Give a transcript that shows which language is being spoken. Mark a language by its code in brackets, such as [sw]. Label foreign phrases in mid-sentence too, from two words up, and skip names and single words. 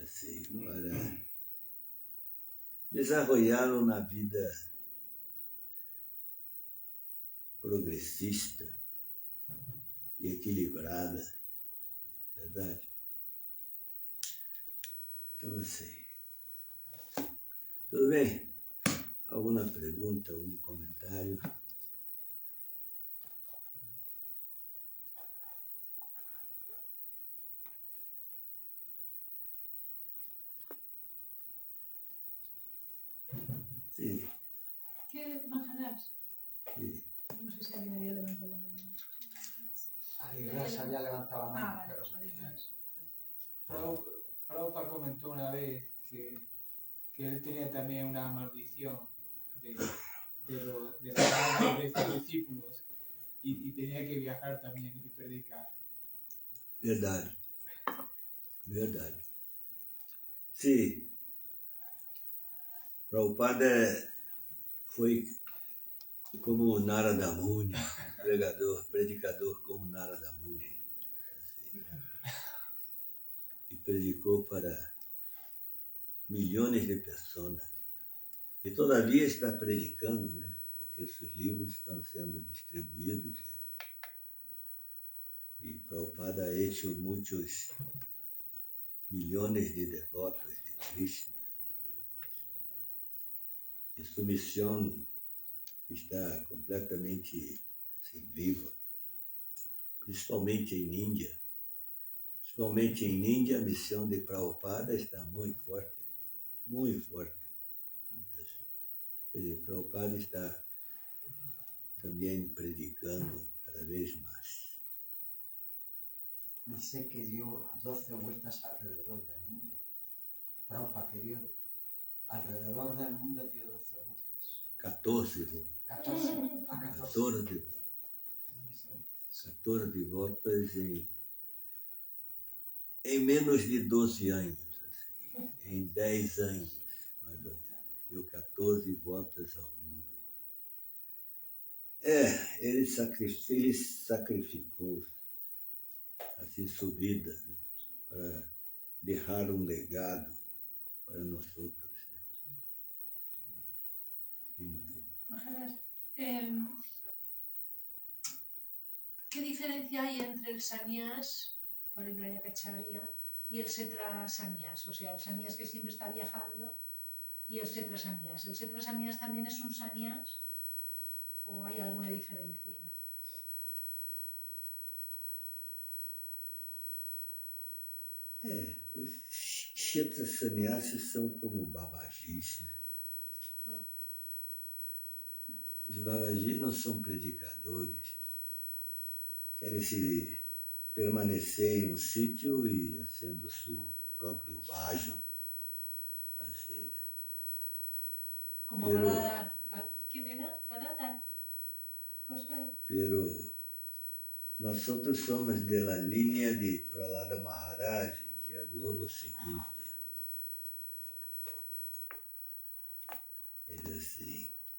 [pt] Assim, para desenvolvê-lo na vida progressista e equilibrada, verdade? Então, assim, tudo bem? Alguma pergunta, algum comentário? [es] Sí. ¿Qué Maharaj? Sí. No sé si alguien había levantado la mano. Haridas había levantado la mano, Vale, pero Haridas. Prabhupada comentó una vez que él tenía también una maldición de los discípulos y tenía que viajar también y predicar. [pt] Verdade. Verdade. Sim. Prabhupada foi como Narada Muni, predicador como Narada Muni. Assim, e predicou para milhões de pessoas. E todavia está predicando, né? Porque esses livros estão sendo distribuídos. E Prabhupada [es] ha hecho [pt] muitos milhões de devotos de Krishna. E sua missão está completamente assim, viva. Principalmente em Índia. Principalmente em Índia, a missão de Prabhupada está muito forte. Muito forte. Assim. Quer dizer, Prabhupada está também predicando cada vez mais. [es] dice que dio 12 vueltas alrededor del mundo. Prabhupada que dio alrededor del mundo dio 12 vueltas. [pt] 14 voltas. 14. 14 voltas em menos de 12 anos. Assim, em 10 anos, mais ou menos. Deu 14 voltas ao mundo. Ele sacrificou assim, sua vida, né, para deixar um legado para nós outros. Né? [es] Maharaj, ¿qué diferencia hay entre el sannyas, Parivrajacharya, y el setra sannyas? O sea, el sannyas que siempre está viajando y el setra sannyas. ¿El setra sannyas también es un sannyas o hay alguna diferencia? [pt] Os kshetra sannyasis são como babajis. Né? Os babajis não são predicadores. Querem se permanecer em um sítio e sendo seu próprio bhajan. Assim, Como [es] Pero- ¿Quién era? Gadadhar. Goswami. Pero nosotros somos de la línea de Prahlada Maharaj, que habló lo seguinte. Es así.